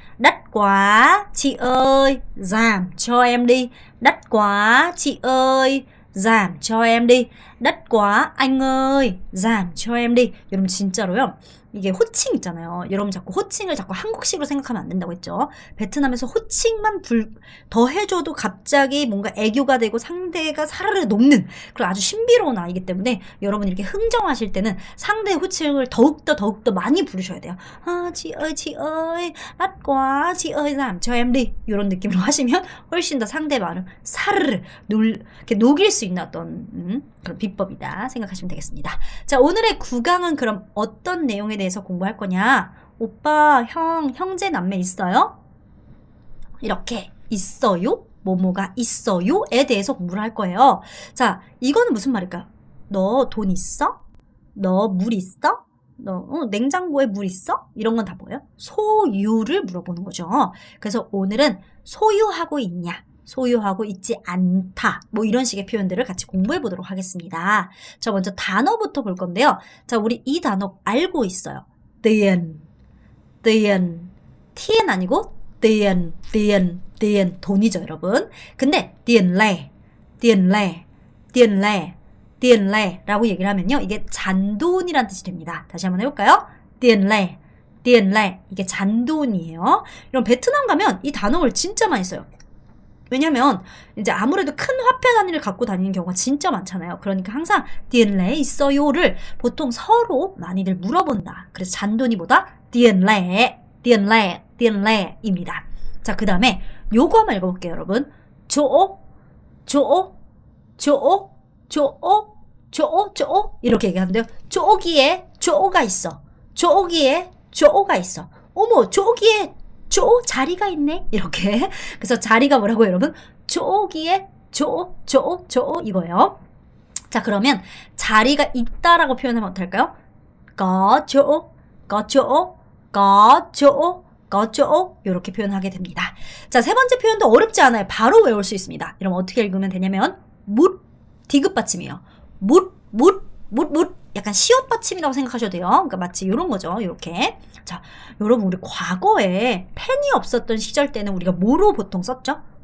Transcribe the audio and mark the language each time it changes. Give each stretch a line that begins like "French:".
Vietnamese: đắt quá, chị ơi, giảm cho em đi. đắt quá, chị ơi, giảm cho em đi. đắt quá, anh ơi, giảm cho em đi.
Korean: 여러분 진짜로요. 이게 호칭 있잖아요. 여러분 자꾸 호칭을 자꾸 한국식으로 생각하면 안 된다고 했죠. 베트남에서 호칭만 더 해줘도 갑자기 뭔가 애교가 되고 상대가 사르르 녹는 그런 아주 신비로운 아이기 때문에 여러분 이렇게 흥정하실 때는 상대의 호칭을 더욱더 많이 부르셔야 돼요.
Vietnamese: 아, chị ơi, đắt quá, chị ơi, giảm cho em đi.
Korean: 이런 느낌으로 하시면 훨씬 더 상대방을 사르르 이렇게 녹일 수 있는 어떤 그런 비법이다 생각하시면 되겠습니다. 자, 오늘의 9강은 그럼 어떤 내용에 대해서 공부할 거냐? 오빠, 형제, 남매 있어요? 이렇게 있어요? 뭐뭐가 있어요? 에 대해서 공부를 할 거예요. 자, 이거는 무슨 말일까요? 너 돈 있어? 너 물 있어? 너 냉장고에 물 있어? 이런 건 다 뭐예요? 소유를 물어보는 거죠. 그래서 오늘은 소유하고 있냐? 소유하고 있지 않다. 뭐 이런 식의 표현들을 같이 공부해 보도록 하겠습니다. 자, 먼저 단어부터 볼 건데요. 자, 우리 이 단어 알고 있어요.
Vietnamese: tiền, tiền, tiền
Korean: 아니고
Vietnamese: tiền, tiền, tiền
Korean: 돈이죠, 여러분.
Vietnamese: 근데 tiền lẻ, tiền lẻ, tiền lẻ, tiền lẻ
Korean: 라고 얘기를 하면요. 이게 잔돈이란 뜻이 됩니다. 다시 한번 해볼까요?
Vietnamese: tiền lẻ, tiền lẻ
Korean: 이게 잔돈이에요. 이런 베트남 가면 이 단어를 진짜 많이 써요. 왜냐면 이제 아무래도 큰 화폐 단위를 갖고 다니는 경우가 진짜 많잖아요. 그러니까 항상 tiền lẻ 있어요를 보통 서로 많이들 물어본다. 그래서 잔돈이 뭐다?
Vietnamese: tiền lẻ, tiền lẻ, tiền lẻ
Korean: 입니다. 자, 그 다음에 요거 한번 읽어볼게요, 여러분.
Vietnamese: chỗ, chỗ, chỗ, chỗ, chỗ, chỗ
Korean: 이렇게 얘기하는데요. 쪼기에 쪼가 있어. 쪼기에 쪼가 있어. 어머, 쪼기에 쪼 자리가 있네. 이렇게. 그래서 자리가 뭐라고 여러분? 쪼기에 쪼 이거예요. 자, 그러면 자리가 있다라고 표현하면 어떨까요?
Vietnamese: có chỗ, có chỗ, có chỗ, có chỗ
Korean: 이렇게 표현하게 됩니다. 자, 세 번째 표현도 어렵지 않아요. 바로 외울 수 있습니다. 이러면 어떻게 읽으면 되냐면 묻, 디귿 받침이에요. 묻, 약간 시옷 받침이라고 생각하셔도 돼요. 그러니까 마치 이런 거죠. 이렇게. 자, 여러분 우리 과거에 펜이 없었던 시절 때는 우리가 뭐로 보통 썼죠?